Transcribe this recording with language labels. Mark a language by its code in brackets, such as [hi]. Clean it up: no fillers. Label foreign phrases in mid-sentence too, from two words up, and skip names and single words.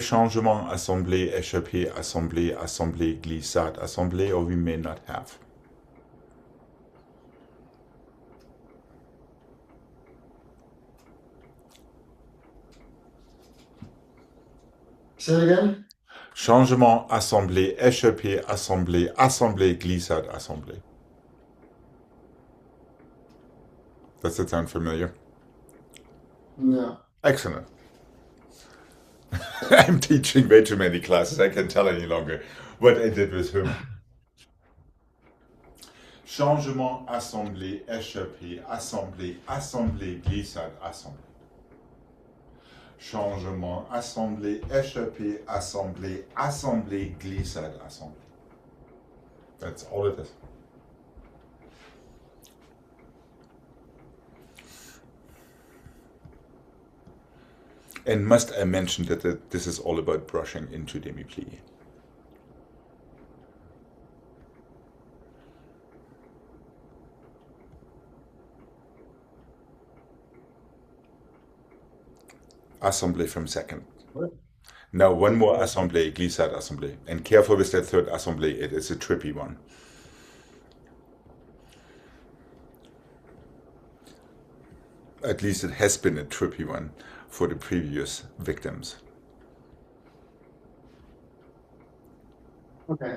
[fr] Changement, assemblée, échappée, assemblée, assemblée, glissade, assemblée, [en] or we may not have. Say it again. [fr] Changement, assemblée, échappée, assemblée, assemblée, glissade, assemblée. [en] Does that sound familiar? No. Excellent. I'm teaching way too many classes. I can't tell any longer what I did with whom. [fr] Changement, assemblée, échappée, assemblée, assemblée, glissade, assemblée. Changement, assemblée, échappée, assemblée, assemblée, glissade, assemblée. [en] That's all it is. And must I mention that this is all about brushing into demi-plie. Assemblée from second. What? Now one more [fr] assemblée, glissade, assemblée. [en] And careful with that third assemblée, it is a trippy one. At least it has been a trippy one for the previous victims. Okay.